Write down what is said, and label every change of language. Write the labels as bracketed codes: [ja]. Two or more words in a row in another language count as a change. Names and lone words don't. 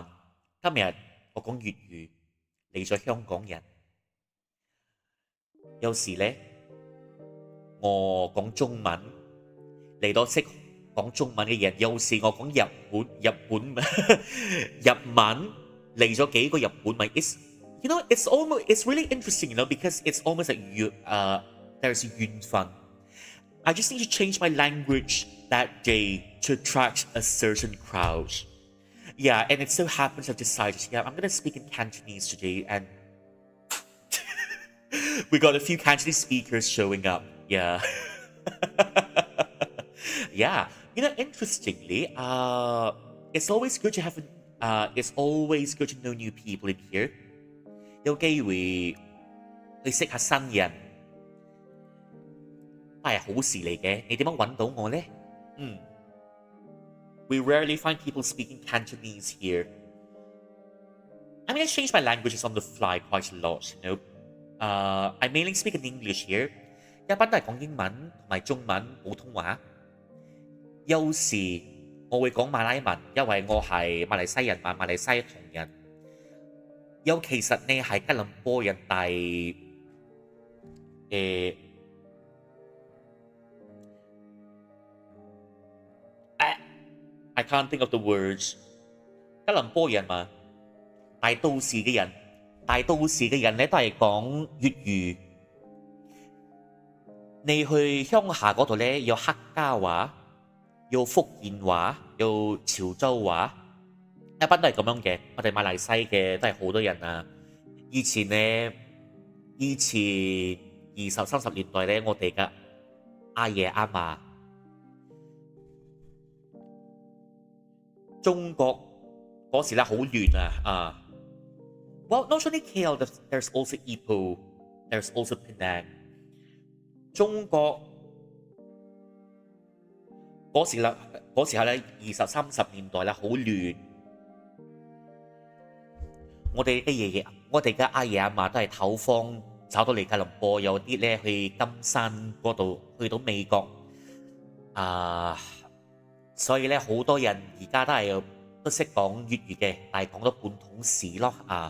[yue] 今日我講粵語，嚟咗香港人。有時呢，我講中文，嚟到識講中文嘅人。有時我講日文，嚟咗幾個日本咪。 [en] It's really interesting, because it's almost like there's 緣分。I just need to change my language that day to attract a certain crowd. Yeah, and it so happens I've decided, I'm going to speak in Cantonese today, and we got a few Cantonese speakers showing up. Yeah. Yeah. Interestingly, it's always good to know new people in here. [yue] 有機會去識下新人，都係好事嚟嘅。你點樣揾到我呢？ [en] We rarely find people speaking Cantonese here. I mean, I changed my languages on the fly quite a lot, I mainly speak in English here. [yue] 一般都係講英文同埋中文、普通話。有時我會講馬來文，因為我係馬來西人嘛，馬來西亞同人。尤其實你係吉隆坡人，但係 [en] I can't think of the words. [yue] 吉隆坡人嘛，大都市嘅人咧都係講粵語。你去鄉下嗰度咧，有客家話，有福建話，有潮州話，一般都係咁樣嘅。我哋馬來西嘅都係好多人啊。以前20、30年代咧，我哋嘅阿爺阿嫲。中國嗰時咧好亂啊 [en] Well, not only KL, there's also Ipoh, there's also Penang. [yue] 中國嗰時候咧20、30年代咧好亂。我哋嘅阿爺阿嫲都係唞風走到嚟吉隆坡，有啲咧去金山嗰度，去到美國所以咧，好多人而家都識講粵語嘅，但係講到半桶屎咯